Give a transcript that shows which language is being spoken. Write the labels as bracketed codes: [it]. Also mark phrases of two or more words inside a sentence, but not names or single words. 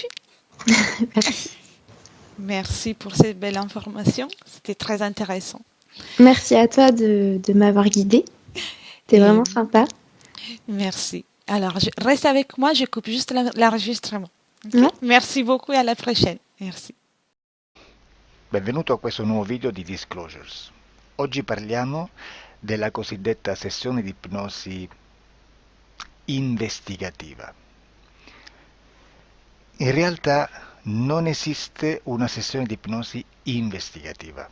[fr] Merci. Merci pour cette belle information. C'était très intéressant. Merci à toi de m'avoir guidée. C'était vraiment sympa. Merci. Alors, reste avec moi, je coupe juste l'enregistrement. Okay? Ouais. Merci beaucoup [it] e alla prossima. [fr] Merci. [it] Benvenuto a questo nuovo video di Disclosures. Oggi parliamo della cosiddetta sessione di ipnosi investigativa. In realtà non esiste una sessione di ipnosi investigativa.